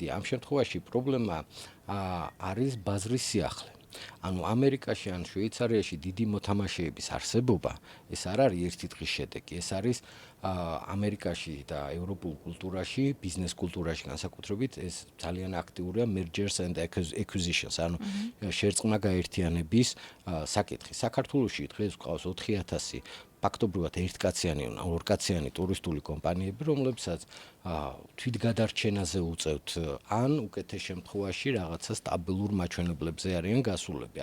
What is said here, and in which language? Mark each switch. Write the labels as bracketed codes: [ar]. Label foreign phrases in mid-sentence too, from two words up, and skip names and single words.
[ka] ამ შემთხვევაში პრობლემა არის ბაზრის სიახლე. ანუ ამერიკაში ან შვეიცარიაში დიდი მოთამაშეების არსებობა ეს არ არის ერთი დღის შედეგი, ეს არის ამერიკაში და ევროპულ კულტურაში, ბიზნეს კულტურაში განსაკუთრებით ეს ძალიან აქტიურია [en] mergers and acquisitions, [ka] ანუ შერწყმა გაერთიანების საკითხი. საქართველოში დღეს გვყავს 4000 ფაქტობრივად ერთკაციანი ან ორკაციანი ტურისტული კომპანიები, რომლებსაც თვითგადარჩენაზე უწევთ ან უკეთეს შემთხვევაში რაღაცა სტაბილურ მაჩვენებლებზე არიან გასულები.